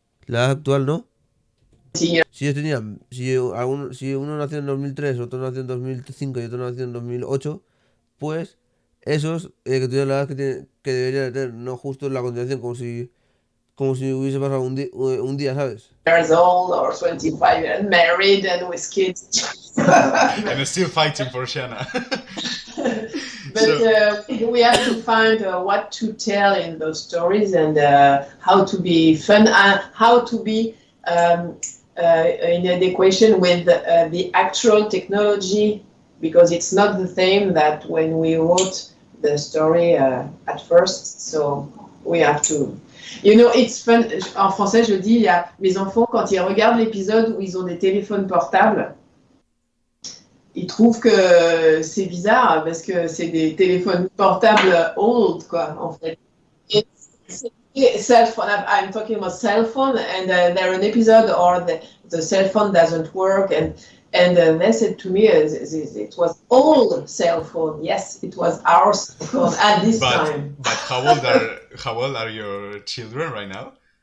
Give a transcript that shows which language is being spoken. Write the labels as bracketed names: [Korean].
[Spanish] La edad actual, ¿no? Sí. Si ellos tenían, si uno nació en 2003, otro nació en 2005 y otro nació en 2008, pues esos que tuvieron la edad que deberían de tener, no justo en la continuación, como si hubiese pasado un día, ¿sabes? [English] Years old or 25 and married and with kids. And still fighting for Shanna. But we have to find what to tell in those stories and how to be fun, how to be in adequation with the actual technology, because it's not the same that when we wrote the story at first. So we have to. You know, it's fun. [French] En français, je dis, il y a mes enfants, quand ils regardent l'épisode où ils ont des téléphones portables, ils trouvent que c'est bizarre parce que c'est des téléphones portables old, quoi, en fait. [English] Cell phone, I'm talking about cell phone, and there an episode or the cell phone doesn't work, and they said to me it was old cell phone. Yes, it was our cell phone at this time. But how old are your children right now?